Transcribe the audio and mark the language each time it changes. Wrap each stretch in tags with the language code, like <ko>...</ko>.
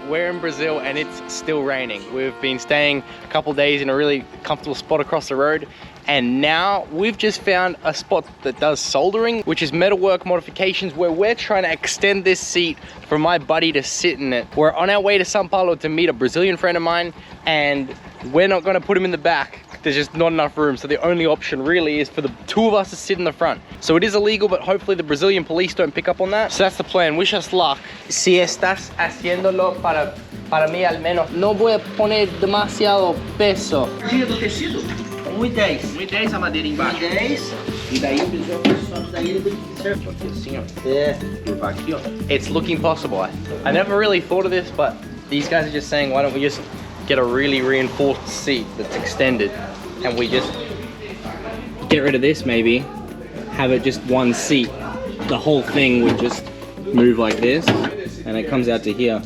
<en>We're in Brazil and it's still raining. We've been staying a couple days in a really comfortable spot across the road, and now we've just found a spot that does soldering, which is metalwork modifications, where we're trying to extend this seat for my buddy to sit in it. We're on our way to Sao Paulo to meet a Brazilian friend of mine, and we're not going to put him in the back. There's just not enough room, so the only option really is for the two of us to sit in the front. So it is illegal, but hopefully the Brazilian police don't pick up on that. So that's the plan. Wish us luck.</en> <es>Si estás haciéndolo para mí al menos, no voy a poner demasiado peso.</es> <pt>Tira do tecido? 1,10. 1,10 a madeira embaixo. 1,10. E daí o pessoal sobe daí ele tem que ser aqui assim, ó. É, e vai aqui, ó.</pt> <en>It's looking possible. I never really thought of this, but these guys are just saying, why don't we just get a really reinforced seat that's extended, and we just get rid of this, maybe have it just one seat. The whole thing would just move like this, and it comes out to here.</en>